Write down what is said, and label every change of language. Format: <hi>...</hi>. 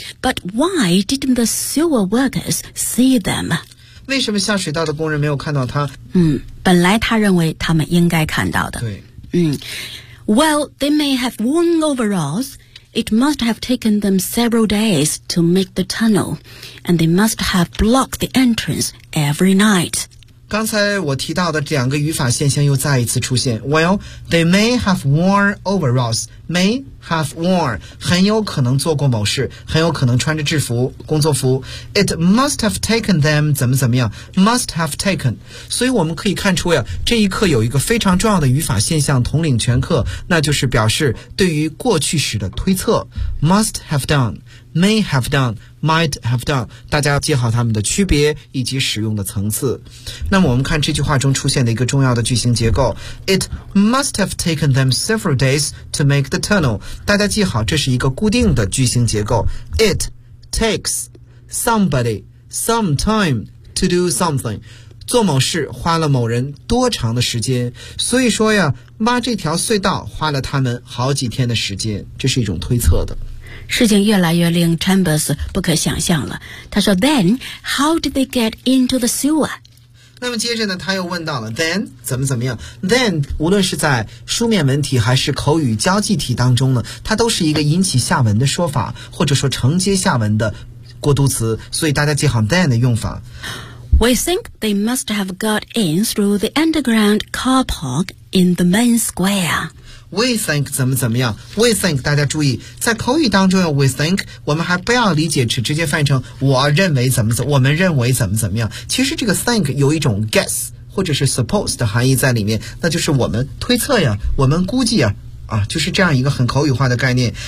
<en>But why didn't the sewer workers see them？</en> <zh>为什么下水道的工人没有看到他？本来他认为他们应该看到的。对。</zh> <en>Well, they may have worn overalls. It must have taken them several days to make the tunnel. And they must have blocked the entrance every night.</en> <zh>刚才我提到的两个语法现象又再一次出现。</zh> <en>Well, they may have worn overalls. May have worn,</en> <zh>很有可能做过某事，很有可能穿着制服工作服。</zh> <en>It must have taken them</en> <zh>怎么怎么样，</zh> <en>must have taken。</en> <zh>所以我们可以看出呀，这一课有一个非常重要的语法现象统领全课，那就是表示对于过去时的推测。</zh> <en>must have done, may have done,</en> <zh>might have done， 大家要记好它们的区别以及使用的层次。那么我们看这句话中出现的一个重要的句型结构，</zh> <en>It must have taken them several days to make the tunnel。</en> <zh>大家记好，这是一个固定的句型结构。</zh> <en>It takes somebody some time to do something，</en> <zh>做某事花了某人多长的时间。所以说呀，挖这条隧道花了他们好几天的时间，这是一种推测的。事情越来越令 Chambers 不可想象了。他说</zh> <en>Then how did they get into the sewer？</en> <zh>那么接着呢他又问到了 then 怎么怎么样。 then 无论是在书面文体还是口语交际体当中呢，它都是一个引起下文的说法，或者说承接下文的过渡词，所以大家记好 then 的用法。</zh> <en>We think they must have got in through the underground car park in the main square。 We think</en> <zh>怎么怎么样， We think 大家注意在口语当中 We think 我们还不要理解直接翻译成我认为怎么怎么，我们认为怎么怎么样，其实这个 think 有一种 guess 或者是 suppose 的含义在里面，那就是我们推测呀，我们估计呀，啊，就是这样一个很口语化的概念。</zh>